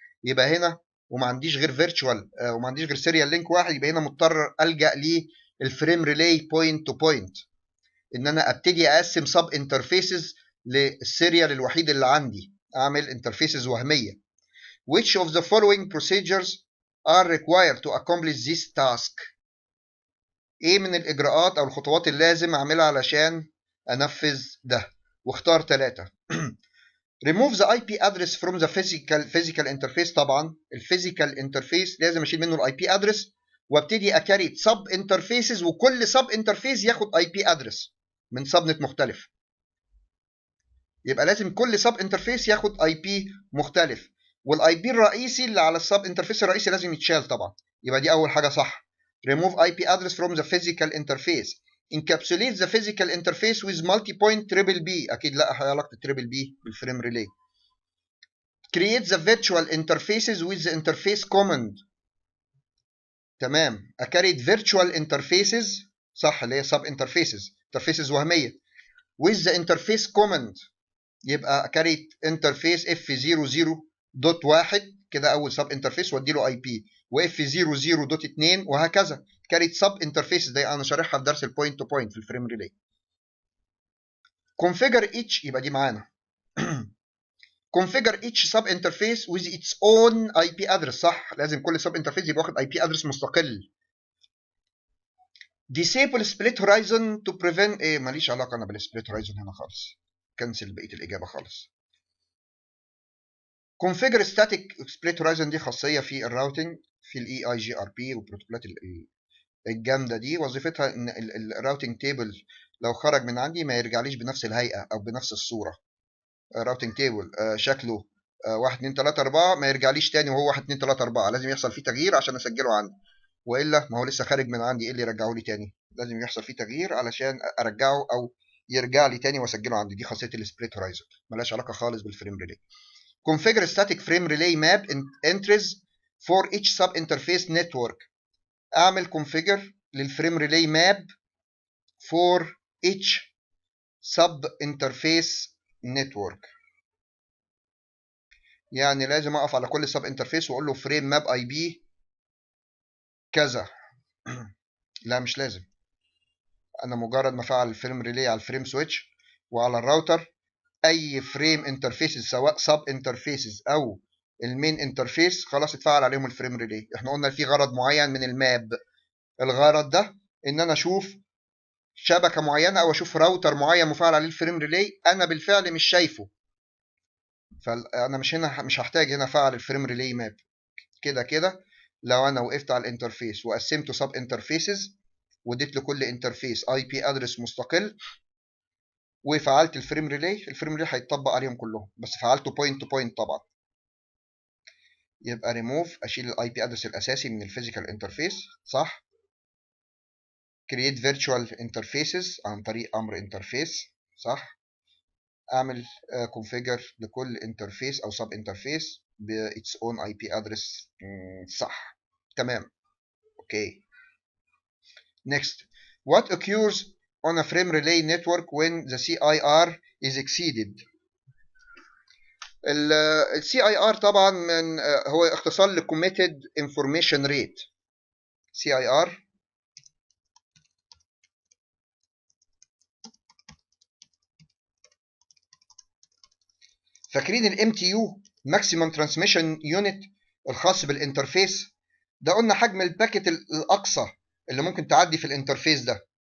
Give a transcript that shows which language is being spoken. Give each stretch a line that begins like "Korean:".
Arabic: يبقى هنا وما عنديش غير فيرتشوال وما عنديش غير سيريال لينك واحد، يبقى هنا مضطر الجا للفريم ريلي بوينت تو بوينت، ان انا ابتدي اقسم سب انترفيسز للسيريال الوحيد اللي عندي، اعمل انترفيسز وهميه.
English: which of the following procedures are required to accomplish this task؟
Arabic: ايه من الاجراءات او الخطوات اللي لازم اعملها علشان انفذ ده؟ واختار 3.
English: remove the IP address from the physical interface.
Arabic: طبعا الفيزيكال انترفيس لازم اشيل منه الاي بي ادرس، وابتدي اكريت سب انترفيسز، وكل سب انترفيس ياخد اي بي ادرس من سب نت مختلف. يبقى لازم كل سب انترفيس ياخد اي بي مختلف، والاي بي الرئيسي اللي على السب انترفيس الرئيسي لازم يتشال طبعا. يبقى دي اول حاجه صح.
English: remove IP address from the physical interface. encapsulate the physical interface with multi-point triple B.
Arabic: اكيد لا علاقه triple B بالفريم ريلي.
English: create the virtual interfaces with the interface command. تمام. Create virtual interfaces
Arabic: صح، اللي هي
English: sub interfaces وهميه with the interface command.
Arabic: يبقى كاريت انترفيس F00.1 كده اول سب انترفيس وادي له اي بي، وF00.2 وهكذا. كاريت سب انترفيس ده انا شارحها في درس البوينت تو بوينت في الفريم ريلي.
English: configure each،
Arabic: يبقى دي معانا.
English: configure each sub interface with its own IP address.
Arabic: صح، لازم كل سب انترفيس يبقى واخد IP address مستقل.
English: disable split horizon to prevent
Arabic: ايه، ماليش علاقه انا بالسبليت هورايزون هنا خالص، كنسل بقيه الاجابه خالص.
English: configure static split horizon
Arabic: دي خاصيه في الراوتنج في الاي اي جي ار بي والبروتوكولات الجامده دي. وظيفتها ان الراوتنج تيبل لو خرج من عندي ما يرجعليش بنفس الهيئه او بنفس الصوره. راوتنج تيبل شكله 1 2 3 4 ما يرجعليش تاني وهو 1 2 3 4، لازم يحصل فيه تغيير عشان اسجله عندي، والا ما هو لسه خارج من عندي، ايه اللي يرجعه لي تاني؟ لازم يحصل فيه تغيير علشان ارجعه او يرجع لي تاني واسجله عندي. دي خاصيه السبليت هورايزون، ملهاش علاقه خالص بالفريم ريلي.
English: configure static frame relay map entries for each sub interface network. اعمل configure
Arabic: للفريم ريلي ماب
English: for each sub interface network.
Arabic: يعني لازم اقف على كل سب انترفيس واقول له فريم ماب اي بي كذا. لا مش لازم، انا مجرد ما افعل الفريم ريلي على الفريم سويتش وعلى الراوتر، اي فريم انترفيسز سواء سب انترفيسز او المين انترفيس خلاص اتفعل عليهم الفريم ريلي. احنا قلنا في غرض معين من الماب، الغرض ده ان انا اشوف شبكه معينه او اشوف راوتر معين مفعل عليه الفريم ريلي انا بالفعل مش شايفه، فانا مش هحتاج هنا افعل الفريم ريلي ماب. كده كده لو انا وقفت على الانترفيس وقسمته سب انترفيسز واديت لكل انترفيس اي بي ادرس مستقل وفعلت الفريم ريلي، الفريم ريلي هيتطبق عليهم كلهم، بس فعلته بوينت تو بوينت طبعا. يبقى ريموف، اشيل الاي بي ادرس الاساسي من الفيزيكال انترفيس، صح.
English: create virtual interfaces
Arabic: عن طريق امر انترفيس، صح.
English: اعمل configure
Arabic: لكل انترفيس او
English: sub interface ب its own IP address، صح.
Arabic: تمام. اوكي.
English: next, what occurs on a frame relay network when the CIR is exceeded؟
Arabic: ال CIR طبعا من هو اختصار ل
English: committed information rate.
Arabic: CIR فاكرين ال MTU Maximum Transmission Unit الخاص بالانترفيس ده؟ قلنا حجم الباكت الاقصى اللي ممكن تعدي في الانترفيس ده.